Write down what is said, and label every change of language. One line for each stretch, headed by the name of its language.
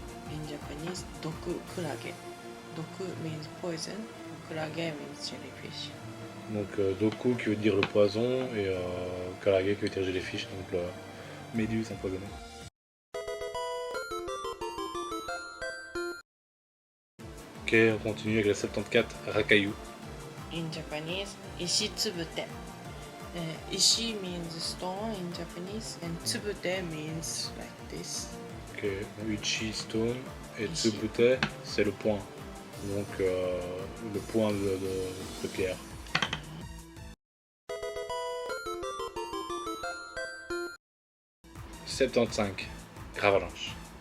English: In Japanese, Dokukurage. Doku means poison. Kurage means jellyfish.
French: Donc Doku qui veut dire le poison et Kurage qui veut dire jellyfish, donc la méduse empoisonnée. Ok, on continue avec la 74, Rakayu.
English: In Japanese, Ishitsubute. Ishi means stone in Japanese, and tsubute means like this.
French: Ok, Uchi Stone et Tsubute, c'est le point. Donc le point de pierre. 75. Gravalanche.